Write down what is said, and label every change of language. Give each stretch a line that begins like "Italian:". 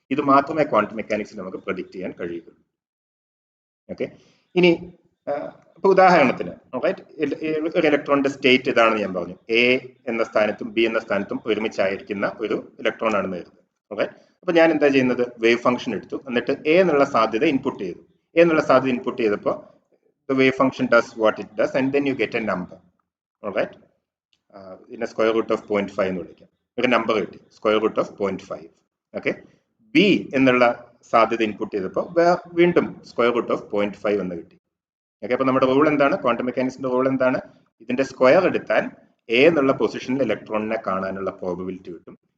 Malayalam: ഇത് മാത്രമേ ക്വാണ്ടം മെക്കാനിക്സിൽ നമുക്ക് പ്രഡിക്റ്റ് ചെയ്യാൻ കഴിയുള്ളൂ. ഓക്കെ, ഇനി ഇപ്പൊ ഉദാഹരണത്തിന് ഒരു ഇലക്ട്രോണിന്റെ സ്റ്റേറ്റ് ഇതാണെന്ന് ഞാൻ പറഞ്ഞു. എ എന്ന സ്ഥാനത്തും ബി എന്ന സ്ഥാനത്തും ഒരുമിച്ചായിരിക്കുന്ന ഒരു ഇലക്ട്രോൺ ആണെന്ന് കരുതുന്നത്. ഓക്കെ, അപ്പൊ ഞാൻ എന്താ ചെയ്യുന്നത്, വേവ് ഫംഗ്ഷൻ എടുത്തു, എന്നിട്ട് എ എന്നുള്ള സാധ്യത ഇൻപുട്ട് ചെയ്തു. എ എന്നുള്ള സാധ്യത ഇൻപുട്ട് ചെയ്തപ്പോൾ
English: the wave function does what it does and then you get a number. All right,
Malayalam: ഇതിനെ സ്ക്വയർ റൂട്ട് ഓഫ് 0.5 എന്ന് വിളിക്കാം. ഒരു നമ്പർ കിട്ടി, square root of 0.5. Okay, B എന്നുള്ള സാധ്യത ഇൻപുട്ട് ചെയ്തപ്പോൾ വീണ്ടും സ്ക്വയർ റൂട്ട് ഓഫ് 0.5 എന്ന് കിട്ടി. ഓക്കെ, അപ്പൊ നമ്മുടെ റൂൾ എന്താണ്, ക്വാണ്ടം മെക്കാനിക്സിന്റെ റൂൾ എന്താണ്, ഇതിന്റെ സ്ക്വയർ എടുത്താൽ എ എന്നുള്ള പൊസിഷനിൽ ഇലക്ട്രോണിനെ കാണാനുള്ള പ്രോബബിലിറ്റി കിട്ടും.